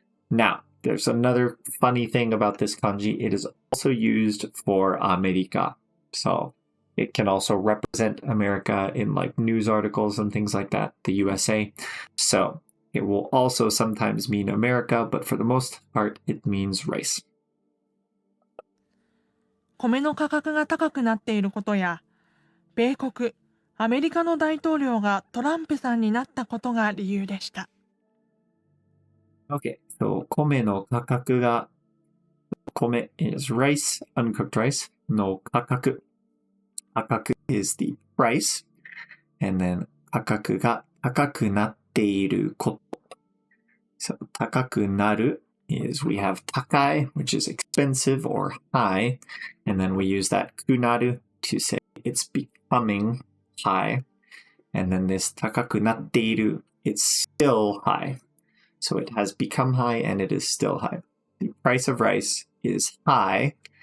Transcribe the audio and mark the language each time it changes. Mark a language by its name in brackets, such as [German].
[English] Now, there's another funny thing about this kanji. It is also used for America. So it can also represent America in like news articles and things like that, the USA. So it will also sometimes mean America, but for the most part, it means rice. [Japanese] 米の価格が高くなっていることや、米国、アメリカの大統領がトランプさんになったことが理由でした。 [English] Okay, so [Japanese] 米の価格が、 [English] 米 is rice, uncooked rice, の価格. 価格 is the price, and then [Japanese] 価格が高くなっていること. [English] So 高くなる is we have 高い, which is expensive or high, and then we use that くなる to say it's becoming high, and then this [Japanese] 高くなっている, [English] it's still high. So it has become high and it is still high. The price of rice is high.